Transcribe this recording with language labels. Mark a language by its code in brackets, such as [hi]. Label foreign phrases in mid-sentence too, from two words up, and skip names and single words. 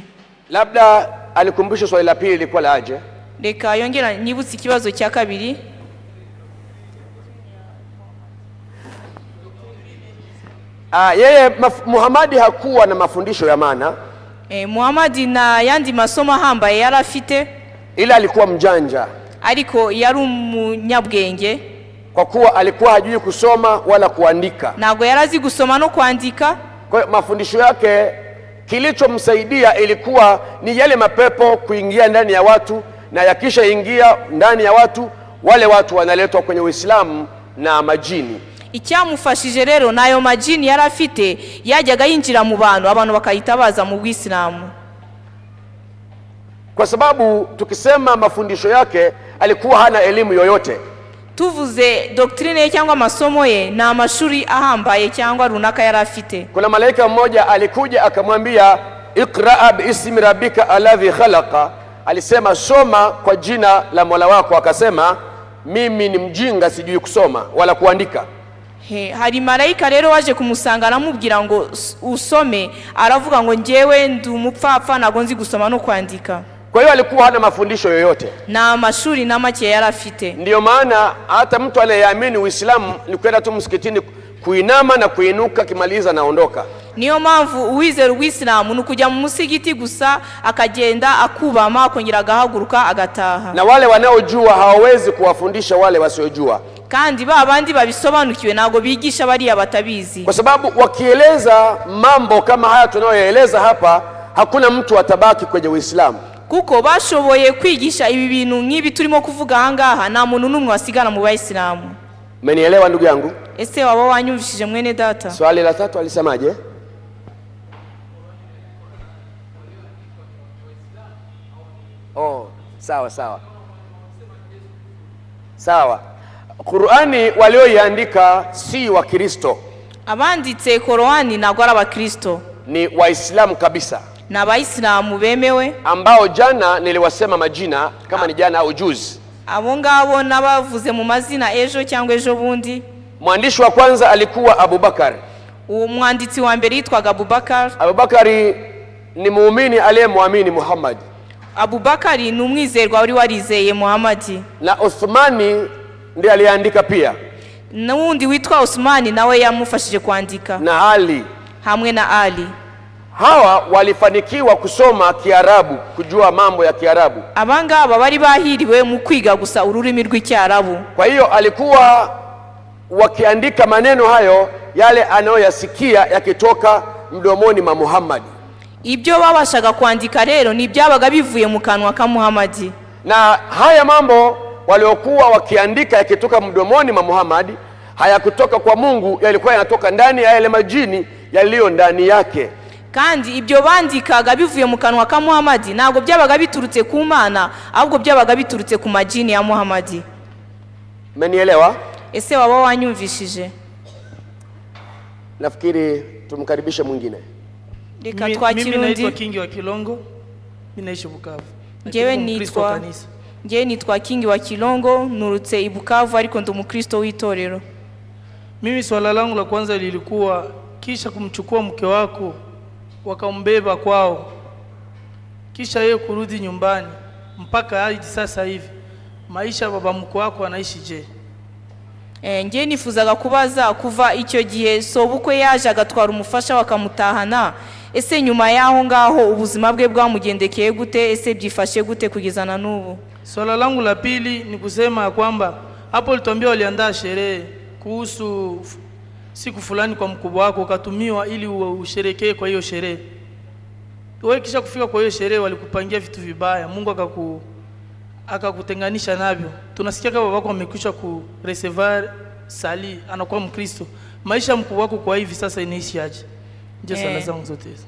[sw] Labda alikumbusha swali la pili lilikuwa laje? [rw] Reka yongera nyibutse ikibazo cya kabiri. [sw] Yeye Muhammad hakuwa na mafundisho ya maana. [rw] Muhammad na yandi masomo ahambaye yari afite, [sw] ila alikuwa mjanja, [rw] ariko yari umunyabwenge, [sw] kwa kuwa alikuwa hajui kusoma wala kuandika. [rw] Ntabwo yarazi gusoma no kwandika. [sw] Kwa mafundisho yake kilichomsaidia ilikuwa ni yale mapepo kuingia ndani ya watu, na yakisha ingia ndani ya watu, wale watu wanaletwa kwenye Uislamu na majini. [rw] Icyamufashije rero nayo majini yari afite, yajyaga yinjira mu bantu, abantu bakahita baza mu Uislamu. [sw] Kwa sababu tukisema mafundisho yake alikuwa hana elimu yoyote. [rw] Tuvuze doctrine cyangwa masomo ye na amashuri ahambaye cyangwa runaka yari afite. [sw] Kuna malaika mmoja alikuja akamwambia, [ar] "اقرأ باسم ربك الذي خلق." [sw] alisema soma kwa jina la Mola wako, akasema mimi ni mjinga, sijui kusoma wala kuandika. [rw] Hari marayika rero waje kumusanga aramubwira ngo usome, aravuga ngo njyewe ndi umupfapfa ntago nzi gusoma no kwandika. [sw] Kwa hiyo alikuwa hana mafundisho yoyote [rw] na amashuri na make yarafite. [sw] Ndio maana hata mtu anayeamini Uislamu ni kwenda tu msikitini kuinama na kuinuka, kimaliza naondoka. [rw] Niyo mpamvu uwizera Uislamu nukujya mu musigiti gusa akagenda akubama akongera agahaguruka agataha. [sw] Na wale wanaojua hawawezi kuwafundisha wale wasiojua. [rw] Kandi babandi babisobanukiwe nago bigisha bari abatabizi. [sw] Kwa sababu wakieleza mambo kama haya tunayoeleza hapa, hakuna mtu atabaki kwenye Uislamu. [rw] Kuko bashoboye kwigisha ibi bintu nk'ibi turimo kuvuga ahangaha, nta muntu numwe wasigana mu Bayisilamu. [sw] Umenielewa ndugu yangu? [rw] Ese waba wanyumvishije mwene data? [sw] Swali la 3 alisemaje? Sawa. Sawa. Qur'ani walioiandika si wa Kristo. [rw] Abanditse Qur'ani nagwa ari abakristo. [sw] Ni Waislamu kabisa. [rw] Na Bayisilamu bemewe [sw] ambao jana niliwasema majina kama ni jana au juzi. [rw] Abo ngabo nabavuze mu mazina ejo cyangwa ejo bundi. [sw] Mwandishi wa kwanza alikuwa Abubakar. [rw] Umwanditsi wa mbere yitwaga Abubakar. [sw] Abubakari ni muumini aliyemwamini Muhammad. [rw] Abubakari ni umwizerwa wari warizeye Muhammad. [sw] Na Uthmani ndiye aliandika pia. [rw] Na wundi witwa Uthmani nawe yamufashije kwandika. [sw] Na Ali. [rw] Hamwe na Ali. [sw] Hawa walifanikiwa kusoma Kiarabu, kujua mambo ya Kiarabu. [rw] Abangaba bari bahiriwe mu kwiga gusa ururimi rw'Icyarabu. [sw] Kwa hiyo alikuwa wakiandika maneno hayo yale anayoyasikia yakitoka mdomoni mwa Muhammad. [rw] Ibyo babashaga kwandika rero ni byabaga bivuye mu kanwa ka Muhammad. [sw] Na haya mambo waliokuwa wakiandika yakitoka mdomoni mwa Muhammad hayakutoka kwa Mungu, yalikuwa yanatoka ndani ya yale majini yaliyo ndani yake. [rw] Kandi ibyo bandikaga bivuye mu kanwa ka Muhammad nago byabaga biturutse ku Mana, ahubwo byabaga biturutse ku majini ya Muhammad. [sw] Mmenielewa? [rw] Ese waba wanyumvishije? [sw] Nafikiri tumkaribishe mwingine. Mimi naitwa Kingi wa Kilongo. Mimi naishi Bukavu. [rw] Ngewe nitwa Kingi wa Kilongo, nurutse i Bukavu ariko ndi umukristo w'itorero. [sw] Mimi swala langu la kwanza lilikuwa kisha kumchukua mke wako wakambeba kwao, kisha yeye kurudi nyumbani mpaka hadi sasa hivi, maisha baba mkwe wako anaishi je? [rw] Ngewe nifuzaga kubaza kuva icyo gihe sobukwe yaje agatwara umufasha wakamutahana, ese nyuma yaho ngaho ubuzima bwe bwamugendekeye gute, ese byifashe gute kugeza na n'ubu? [sw] Swala langu la pili ni kusema kwamba hapo ulituambia waliandaa sherehe kuhusu siku fulani kwa mkubwa wako, ukatumiwa ili usherekee kwa hiyo sherehe. Wewe kisha kufika kwa hiyo sherehe walikupangia vitu vibaya, Mungu akakutenganisha navyo. Tunasikia kama babako amekwisha ku recevoir sali, anakuwa Mkristo. Maisha mkubwa wako kwa hivi sasa inaishi aje? Ndio sala zangu zote hizo.